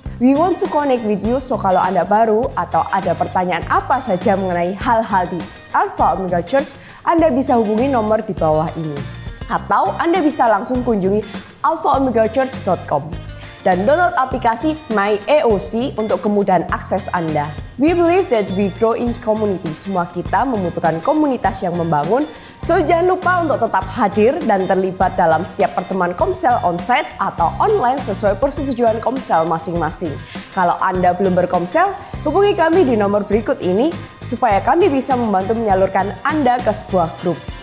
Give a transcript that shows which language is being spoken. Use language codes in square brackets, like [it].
[en] We want to connect with you, [id] so kalau Anda baru atau ada pertanyaan apa saja mengenai hal-hal di Alpha Omega Church, Anda bisa hubungi nomor di bawah ini. Atau Anda bisa langsung kunjungi alphaomegachurch.com dan download aplikasi My EOC untuk kemudahan akses Anda. [en] We believe that we grow in community. [id] Semua kita membutuhkan komunitas yang membangun. So jangan lupa untuk tetap hadir dan terlibat dalam setiap pertemuan komsel onsite atau online sesuai persetujuan komsel masing-masing. Kalau Anda belum berkomsel, hubungi kami di nomor berikut ini supaya kami bisa membantu menyalurkan Anda ke sebuah grup.